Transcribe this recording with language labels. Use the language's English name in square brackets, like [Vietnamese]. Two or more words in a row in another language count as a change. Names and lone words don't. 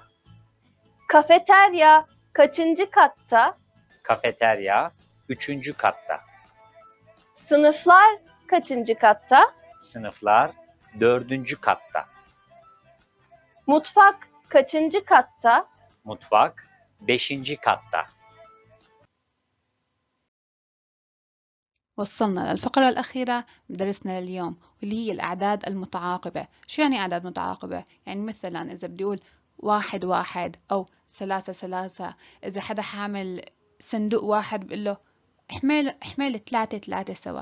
[Turkish] Kafeterya kaçıncı katta? Kafeterya 3. katta. Sınıflar kaçıncı katta? Sınıflar 4. katta. Mutfak kaçıncı katta? Mutfak 5. katta. [Arabic] وصلنا للفقرة الأخيرة بدرسنا لليوم واللي هي الأعداد المتعاقبة. شو يعني أعداد متعاقبة؟ يعني مثلا إذا بدي أقول 1 1 أو 3 3. إذا حدا حامل صندوق واحد بقول له احمل 3 3 سوا.